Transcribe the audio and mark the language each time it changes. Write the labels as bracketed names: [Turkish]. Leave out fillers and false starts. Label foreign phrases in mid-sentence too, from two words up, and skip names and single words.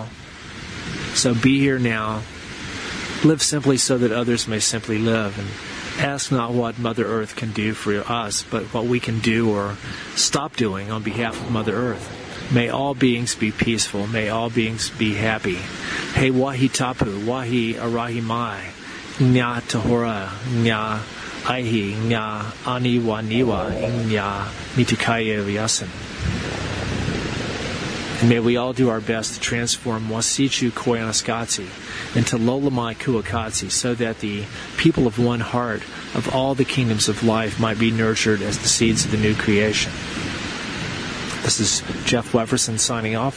[English] So be here now. Live simply so that others may simply live. And ask not what Mother Earth can do for us, but what we can do or stop doing on behalf of Mother Earth. May all beings be peaceful. May all beings be happy. [Māori] He wahi tapu, wahi arahi mai. Nya tahora, nya aihi, nya aniwa niwa, nya mitukaya vyasan. [English] And may we all do our best to transform Wasichu Koyanaskatsi into Lolamai Kuakatsi, so that the people of one heart of all the kingdoms of life might be nurtured as the seeds of the new creation. This is Jeff Wefferson signing off.